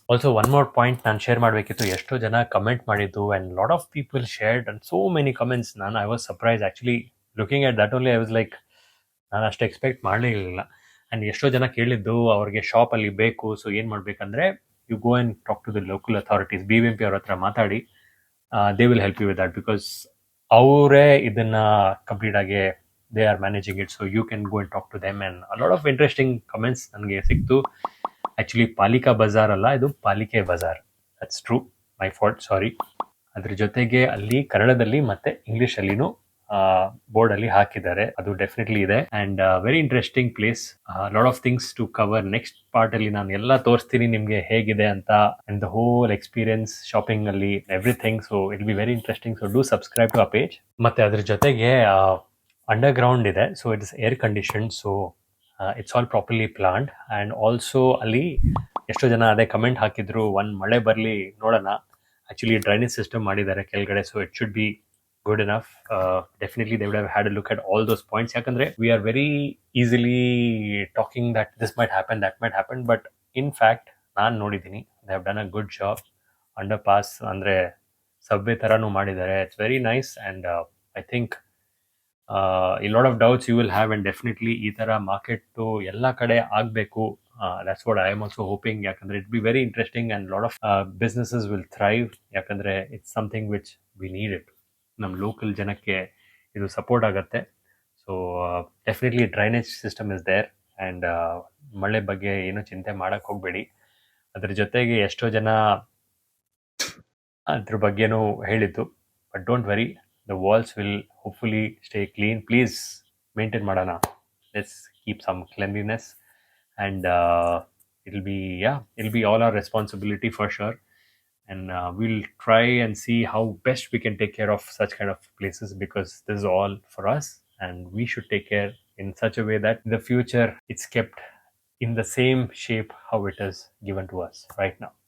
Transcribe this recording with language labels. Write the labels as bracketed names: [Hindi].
[English] also one more point [Kannada] ನಾನು share ಮಾಡಬೇಕಿತ್ತು. ಎಷ್ಟೋ ಜನ ಕಮೆಂಟ್ ಮಾಡಿದ್ದು [English] And lot of people shared and so many comments. I was surprise actually looking at that only. I was like, [Kannada] ನಾನು ಅಷ್ಟು expect ಮಾಡಲಿಲ್ಲ. And ಎಷ್ಟೋ ಜನ ಕೇಳಿದ್ದು ಅವ್ರಿಗೆ ಶಾಪಲ್ಲಿ ಬೇಕು. ಸೊ ಏನು ಮಾಡಬೇಕಂದ್ರೆ [English] you go and talk to the local authorities, [Kannada] BBMP ಅವ್ರ ಹತ್ರ ಮಾತಾಡಿ. [English] they will help you with that because [Kannada] ಅವರೇ ಇದನ್ನ ಕಂಪ್ಲೀಟ್ ಆಗಿ [English] they are managing it. So you can go and talk to them. And a lot of interesting comments [Kannada] ನನಗೆ ಸಿಕ್ತು. [English] actually Palika Bazaar [Kannada] ಅಲ್ಲ, ಇದು ಪಾಲಿಕೆ Bazaar. [English] That's true, my fault, sorry. [Kannada] ಅದ್ರ ಜೊತೆಗೆ ಅಲ್ಲಿ ಕನ್ನಡದಲ್ಲಿ ಮತ್ತೆ ಇಂಗ್ಲೀಷಲ್ಲಿನೂ ಬೋರ್ಡಲ್ಲಿ ಹಾಕಿದ್ದಾರೆ. ಅದು ಡೆಫಿನೆಟ್ಲಿ ಇದೆ. [English] And very interesting place. Lot of things to cover. [Kannada] Next ಪಾರ್ಟಲ್ಲಿ ನಾನು ಎಲ್ಲ ತೋರಿಸ್ತೀನಿ ನಿಮಗೆ ಹೇಗಿದೆ ಅಂತ, [English] and the whole experience shopping [Kannada] ಅಲ್ಲಿ everything. [English] So it be very interesting. So do subscribe to a page. [Kannada] ಮತ್ತೆ ಅದ್ರ ಜೊತೆಗೆ ಅಂಡರ್ಗ್ರೌಂಡ್ ಇದೆ. [English] So it is air conditioned. So it's all properly planned. [Kannada] And also ಅಲ್ಲಿ ಎಷ್ಟೋ ಜನ ಅದೇ ಕಮೆಂಟ್ ಹಾಕಿದ್ರು, ಒಂದು ಮಳೆ ಬರಲಿ ನೋಡೋಣ. [English] actually drainage system [Kannada] ಮಾಡಿದ್ದಾರೆ ಕೆಳಗಡೆ. [English] So it should be good enough. Definitely they would have had a look at all those points. [Kannada] ಯಾಕಂದರೆ [English] We are very easily talking that this might happen, that might happen. But in fact [Kannada] ನಾನು ನೋಡಿದ್ದೀನಿ, [English] They have done a good job. Underpass [Kannada] ಅಂದರೆ subway ಥರನೂ ಮಾಡಿದ್ದಾರೆ. [English] It's very nice. And I think a lot of doubts you will have, and definitely [Kannada] ಈ ತರ market ಎಲ್ಲ ಕಡೆ ಆಗಬೇಕು. [English] That's what I am also hoping. [Kannada] ಯಾಕಂದ್ರೆ [English] it will be very interesting and lot of businesses will thrive. [Kannada] ಯಾಕಂದ್ರೆ [English] it's something which we need it. [Kannada] ನಮ್ಮ local ಜನಕ್ಕೆ ಇದು ಸಪೋರ್ಟ್ ಆಗುತ್ತೆ. [English] So definitely drainage system is there. [Kannada] And ಮಳೆ ಬಗ್ಗೆ ಏನು ಚಿಂತೆ ಮಾಡಕ್ಕೆ ಹೋಗಬೇಡಿ. ಅದ್ರ ಜೊತೆಗೆ ಎಷ್ಟೋ ಜನ ಅದ್ರ ಬಗ್ಗೆನೂ ಹೇಳಿದ್ದು. [English] But don't worry, the walls will hopefully stay clean. Please maintain madana. Let's keep some cleanliness. And it'll be all our responsibility for sure. And we'll try and see how best we can take care of such kind of places, because this is all for us and we should take care in such a way that in the future it's kept in the same shape how it is given to us right now.